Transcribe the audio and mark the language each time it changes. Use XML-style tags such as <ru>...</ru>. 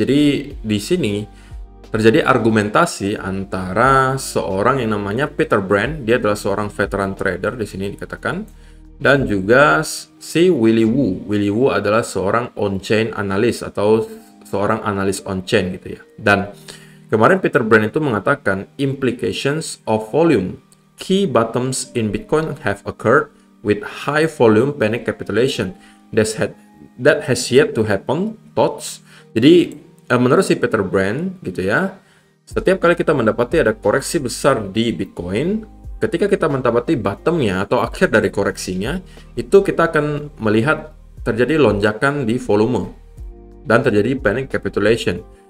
<id>Jadi di sini terjadi argumentasi antara seorang yang namanya Peter Brand, dia adalah seorang veteran trader di sini dikatakan, dan juga si Willy Woo. Willy Woo adalah seorang on-chain analis atau seorang analis on-chain gitu ya. Dan kemarin Peter Brand itu mengatakan</id> <en>implications of volume. Key bottoms in Bitcoin have occurred with high volume panic capitulation that has yet to happen. Thoughts.</en> <id>Jadi menurut si Peter Brand gitu ya, setiap kali kita mendapati ada koreksi besar di Bitcoin, ketika kita mendapati bottomnya atau akhir dari koreksinya, itu kita akan melihat terjadi lonjakan di volume dan terjadi panic capitulation.</id>